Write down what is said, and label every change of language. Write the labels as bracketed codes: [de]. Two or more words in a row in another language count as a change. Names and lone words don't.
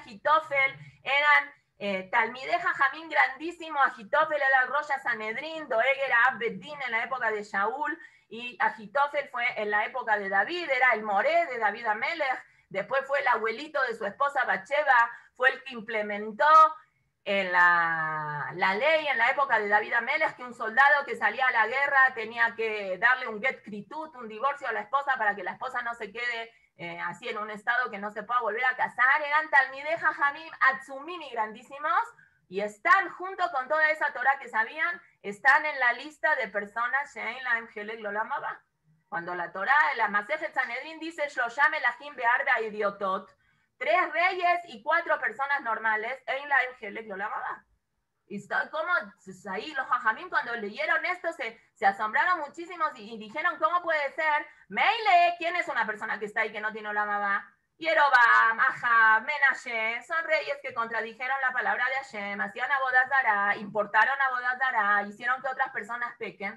[es] Doeg y Agitofel eran [he] תלמידי חכמים [es] grandísimo, Agitofel era el [he] ראש סנהדרין, [es] Doeg era Abbeddin en la época de Shaul, y Agitofel fue en la época de David, era el moré de David Amelech, después fue el abuelito de su esposa Bathsheba, fue el que implementó en la ley en la época de David Amelech, que un soldado que salía a la guerra tenía que darle un [he] גט כריתות, [es] un divorcio a la esposa para que la esposa no se quede así en un estado que no se pueda volver a casar. Eran [he] תלמידי חכמים עצומים [es] y grandísimos, y están junto con toda esa Torah que sabían, están en la lista de personas [he] שאין להם חלק לעולם הבא. [es] Cuando la Torah, la [he] מסכת סנהדרין [es] dice [he] שלושה מלכים וארבעה הדיוטות, [es] 3 reyes y 4 personas normales, [he] אין להם חלק לעולם הבא. [es] Y como ahí los jajamim cuando leyeron esto se asombraron muchísimos y dijeron, ¿cómo puede ser? Meile, ¿quién es una persona que está ahí que no tiene [he] עולם הבא? [es] Yerobam, Ahab, Menashe, son reyes que contradijeron la palabra de Hashem, hacían [he] עבודה זרה, [es] importaron [he] עבודה זרה, [es] hicieron que otras personas pequen.